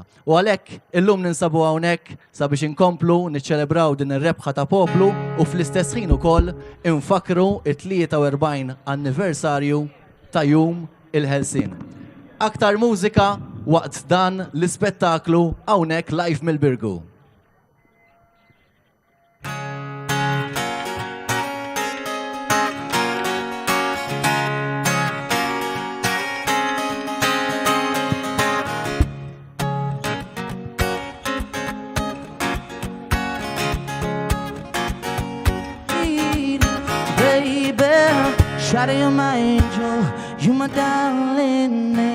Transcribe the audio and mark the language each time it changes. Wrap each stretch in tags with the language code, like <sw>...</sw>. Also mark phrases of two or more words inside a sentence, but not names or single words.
<mt>U għalhekk illum ninsabu hawnhekk sabiex inkomplu niċċelebraw din ir-rebħa ta' poplu u fl-istess ħin ukoll infakru it-43 anniversarju ta' jum il-Ħelsien. Aktar mużika waqt dan l-ispettaklu hawnhekk live mill-Birgu.</mt> <en>Shawty, you're my angel, you my darling angel.</en>